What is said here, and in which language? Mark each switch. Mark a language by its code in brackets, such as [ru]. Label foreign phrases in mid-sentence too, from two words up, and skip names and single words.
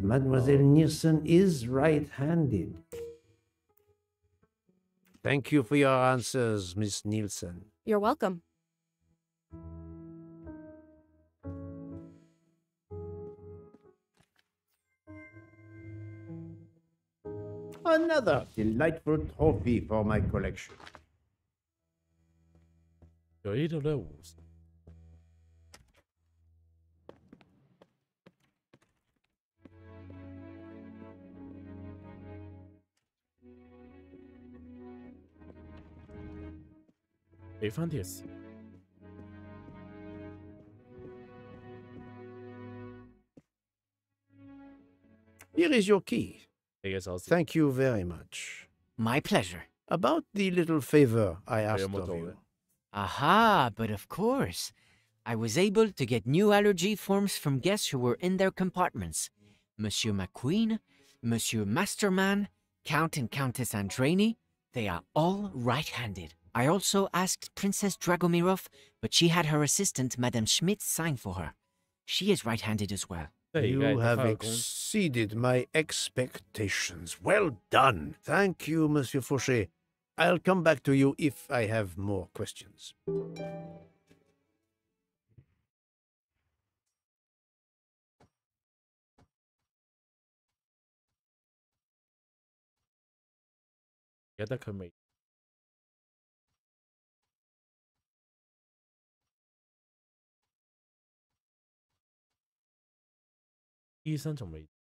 [en] Mademoiselle Nielsen is right-handed. Thank you for your answers, Miss Nielsen. You're welcome. Another delightful trophy for my collection. [yue] 佢呢度都係湖水。俾翻條線 [en] Here is your key. [yue] 你嘅鎖匙。 [en] Thank you very much. My pleasure. About the little favor I asked Very of much you. Aha, but of course. I was able to get new allergy forms from guests who were in their compartments. Monsieur McQueen, Monsieur Masterman, Count and Countess Andreni, they are all right-handed. I also asked Princess Dragomirov, but she had her assistant, Madame Schmidt, sign for her. She is right-handed as well. [yue] 即係而家 [en] You [yue] 係得 [en] have [yue] 翻個公 [en] exceeded my expectations. Well done. Thank you, Monsieur Fauché. I'll come back to you if I have more questions. [yue] 而家得佢未。醫生仲未。